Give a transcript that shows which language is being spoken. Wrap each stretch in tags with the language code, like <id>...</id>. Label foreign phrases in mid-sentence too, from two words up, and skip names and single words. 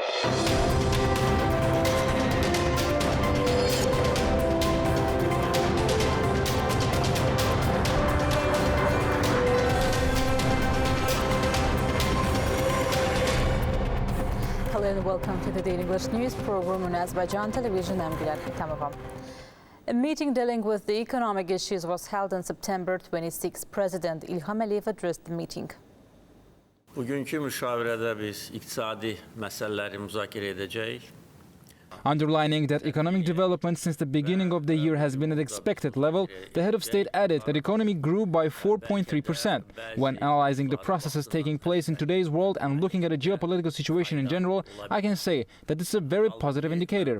<en>Hello and welcome to the Daily English News program on Azərbaycan Televiziya. A meeting dealing with the economic issues was held on September 26. President İlham addressed the meeting.</en> <az>Bugünkü müşavirədə biz iqtisadi məsələləri müzakirə edəcəyik.</az> <en>Underlining that economic development since the beginning of the year has been at expected level, the head of state added that the economy grew by 4.3%. When analyzing the processes taking place in today's world and looking at the geopolitical situation in general, I can say that this is a very positive indicator.</en>